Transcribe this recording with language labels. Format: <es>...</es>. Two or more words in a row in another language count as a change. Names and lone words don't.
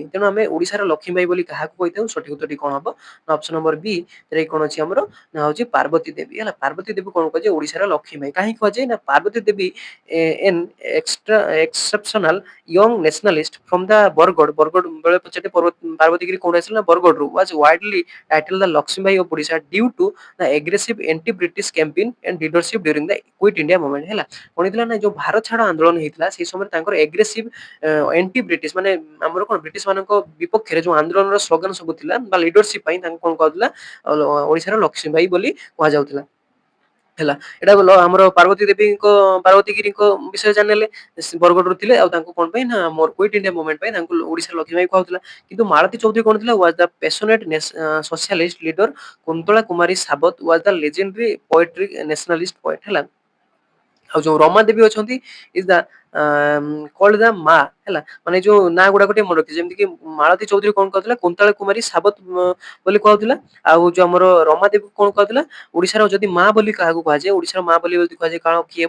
<or>ତେଣୁ ଆମେ ଓଡିଶାର ଲକ୍ଷ୍ମୀ ବାଇ ବୋଲି କାହାକୁ କହିଥାଉ? ସଠିକ ଉତ୍ତରଟି କଣ ହବ ନା</or> <en>option number</en> <or>ବି ରେ କଣ ଅଛି ଆମର ନା ହଉଛି ପାର୍ବତୀ ଦେବୀ ହେଲା। ପାର୍ବତୀ ଦେବୀ କଣ କୁହାଯାଏ? ଓଡିଶାର ଲକ୍ଷ୍ମୀ ବାଇ। କାହିଁକି କୁହାଯାଏ? ନା ପାର୍ବତୀ ଦେବୀ</or> <en>an exceptional young nationalist from the</en> <or>ବରଗଡ଼ ବେଳେ ପଚାରେ ପାର୍ବତୀଗିରି କୋଉଠି ଆସିଲା? ନା ବରଗଡ଼ରୁ</or> <en>was widely titled the Lakshmi Bai of Odisha due to the aggressive anti-British campaign and leadership during the Quit India movement ହେଲା।</en> <or>କଣ ହେଇଥିଲା ନା ଯୋଉ ଭାରତ ଛାଡ ଆନ୍ଦୋଳନ ହେଇଥିଲା ସେଇ ସମୟରେ ତାଙ୍କର</or> <en>aggressive anti British</en> <or>ମାନେ ଆମର କଣ ବ୍ରିଟିଶ ମାନଙ୍କ ବିପକ୍ଷରେ ଯୋଉ ଆନ୍ଦୋଳନର ସ୍ଲୋଗାନ ସବୁ ଥିଲା ବା ଲିଡରସିପ ପାଇଁ ତାଙ୍କୁ କଣ କୁହାଯାଉଥିଲା? ଓଡିଶାର ଲକ୍ଷ୍ମୀ ବାଇ ବୋଲି କୁହାଯାଉଥିଲା ହେଲା। ଏଇଟା ଆମର ପାର୍ବତୀଗିରିଙ୍କ ବିଷୟରେ ଜାଣିଲେ ବରଗଡ଼ରୁ ଥିଲେ ଆଉ ତାଙ୍କୁ କଣ ପାଇଁ ନା ମୋର କୁଇଟ ଇଣ୍ଡିଆ ମୁଭମେଣ୍ଟ ପାଇଁ ତାଙ୍କୁ ଓଡିଶାର ଲକ୍ଷ୍ମୀ ବାଇ କୁହାଯାଉଥିଲା। କିନ୍ତୁ ମାଳତୀ ଚୌଧୁରୀ କଣ ଥିଲା?</or> <en>was the passionate socialist leader କୁନ୍ତଳା କୁମାରୀ ସାବତ was the legendary poetry nationalist poet ହେଲା।</en> <or>ଆଉ ଯୋଉ ରମା ଦେବୀ ଅଛନ୍ତି</or> <en>is the called the</en> <or>ମା ହେଲା। ମାନେ ଯୋଉ ନାଁ ଗୁଡାକ ଟିକେ ମନେ ରଖିଛି ଯେମିତି କି ମାଳତୀ ଚୌଧୁରୀ କଣ କହୁଥିଲା? କୁନ୍ତଳା କୁମାରୀ ସାବତ ବୋଲି କହୁଥିଲା। ଆଉ ଯୋଉ ଆମର ରମା ଦେବୀ କଣ କହୁଥିଲା? ଓଡିଶାର ଯଦି ମା ବୋଲି କାହାକୁ କୁହାଯାଏ? ଓଡିଶାର ମା ବୋଲି ଯଦି କୁହାଯାଏ କାରଣ କିଏ ହେବ?</or>